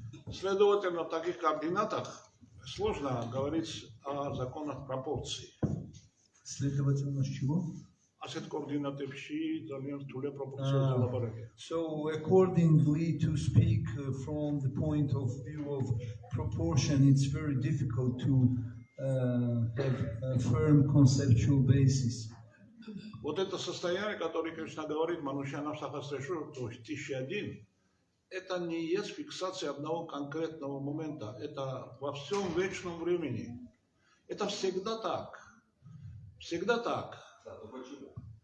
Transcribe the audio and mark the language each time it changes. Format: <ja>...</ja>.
<ru>Следовательно, в таких координатах сложно говорить о законах пропорций. Следовательно, чего?</ru> <ka>Ასეთ კოორდინატებში ძალიან რთულია პროპორციაზე ლაპარაკი.</ka> <en>So accordingly, to speak from the point of view of proportion, it's very difficult to have a firm conceptual basis.</en> <ru>Вот это состояние, которое Кришна говорит,</ru> <sa>Манушьянам Сахасрешу,</sa> <ru>то есть 1001, это не есть фиксация одного конкретного момента, это во всем вечном времени. Это всегда так. Всегда так. Почему?</ru>